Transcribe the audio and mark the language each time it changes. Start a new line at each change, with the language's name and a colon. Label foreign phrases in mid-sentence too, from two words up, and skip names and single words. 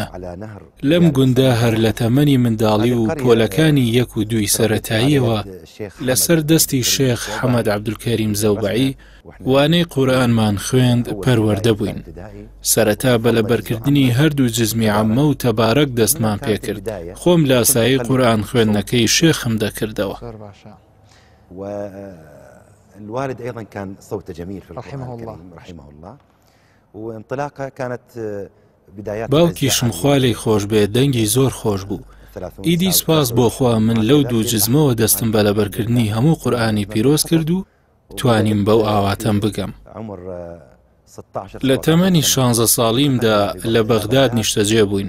Central Kurdish: لەم گوندە هەر لە تەمەنی منداڵی و پۆلەکانی 1 و 2 سەرەتاییەوە لەسەر دەستی شێخ حەمەد عەبدولکەریم زەوبەعی وانەی قورئانمان خوێند پەروەردە بووین. سەرەتا بە لەبەرکردنی هەردوو جزمی عەممە و تەبارەک دەستمان پێکرد. خۆم لە ئاسایی قورئان خوێندنەکەی شێخم دەکردەوە.
Arabic: والوالد أيضا كان صوته جميل في القرآن الكريم رحمه الله، وانطلاقه كانت بدايات.
Central Kurdish: باوکیشم خوا لێی خۆش بێ، دەنگی زۆر خۆش بوو. ئیدی سپاس بۆ خوا من لەو 2 جزمەوە دەستم بە لەبەرکردنی هەموو قورئانی پیرۆز کرد و توانیم بەو ئاواتەم بگەم. لە تەمەنی 16 ساڵیمدا لە بەغداد نیشتەجێ بووین.